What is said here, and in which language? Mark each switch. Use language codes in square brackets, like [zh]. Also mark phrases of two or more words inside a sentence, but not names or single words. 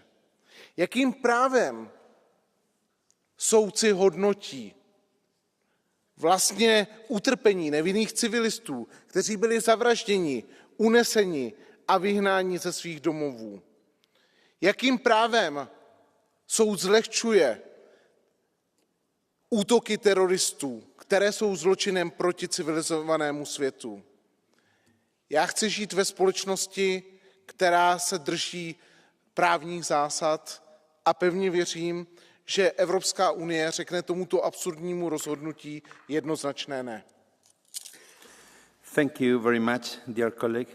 [cs] Jakým právem soudci hodnotí vlastně utrpení nevinných civilistů, kteří byli zavražděni, uneseni a vyhnáni ze svých domovů? Jakým právem soud zlehčuje útoky teroristů, které jsou zločinem proti civilizovanému světu? Já chci žít ve společnosti, která se drží právních zásad, a pevně věřím, že Evropská unie řekne tomuto absurdnímu rozhodnutí jednoznačné ne. [en] Thank you very much, dear colleague.